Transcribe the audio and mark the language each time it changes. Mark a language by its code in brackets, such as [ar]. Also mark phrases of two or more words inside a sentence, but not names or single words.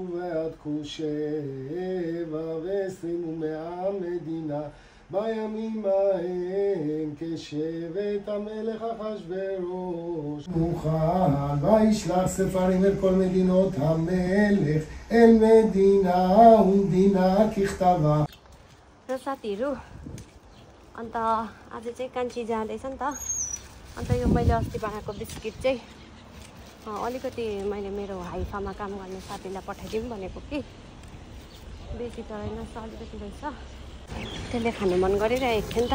[he] ועד כוש 27 מדינה בימים ההם כשבט המלך אחשוורוש מוכן וישלח ספרים אל כל מדינות המלך אל מדינה ומדינה ככתבה. [ne] र साथीहरू अन्त आज चाहिँ कान्छी जाँदैछ नि त। अन्त यो मैले अस्ति बनाएको बिस्किट चाहिँ अलिकति मैले मेरो हाइफामा काम गर्ने साथीलाई पठाइदिउँ भनेको कि बेसी त होइन अलिकति रहेछ त्यसले खानु मन गरिरहेको थियो नि त।